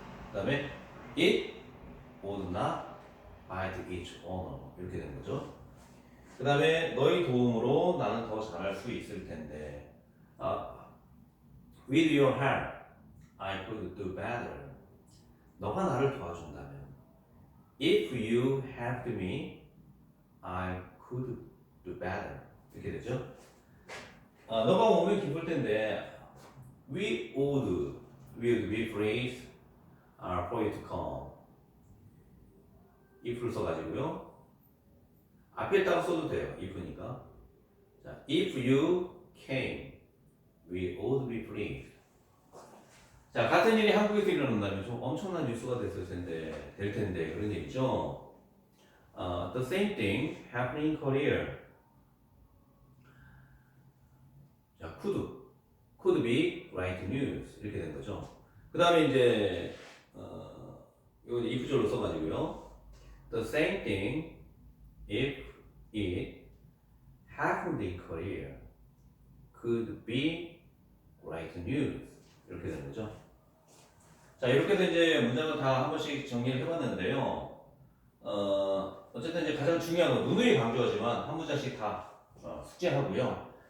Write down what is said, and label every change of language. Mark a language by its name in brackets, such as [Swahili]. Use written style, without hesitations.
[Korean] 그 다음에 [English] it would not bite its owner [Korean] 이렇게 되는 거죠. 그 다음에 너희 도움으로 나는 더 잘할 수 있을 텐데 [English] with your help I could do better. [Korean] 너가 나를 도와준다면 [English] if you helped me I could do better [Korean] 이렇게 되죠. 너가 오면 기쁠 텐데 [English] we would be pleased for you to come [Korean] if를 써가지고요. 앞에다가 써도 돼요. if니까. [English] 자, if you came, we would be pleased. [Korean] 자, 같은 일이 한국에서 일어난다면 좀 엄청난 뉴스가 될 텐데 그런 얘기죠. [English] The same thing happening in Korea. [Korean] 자, [English] could be great news [Korean] 이렇게 된 거죠. 그 다음에 이제 이거 if절로 써가지고요. [English] The same thing if it happened in Korea could be great news [Korean] 이렇게 되는 거죠. 자, 이렇게 해서 이제 문장을 다 한 번씩 정리를 해봤는데요. 어쨌든 이제 가장 중요한 건 누누이 강조하지만 한 문장씩 다 숙제하고요.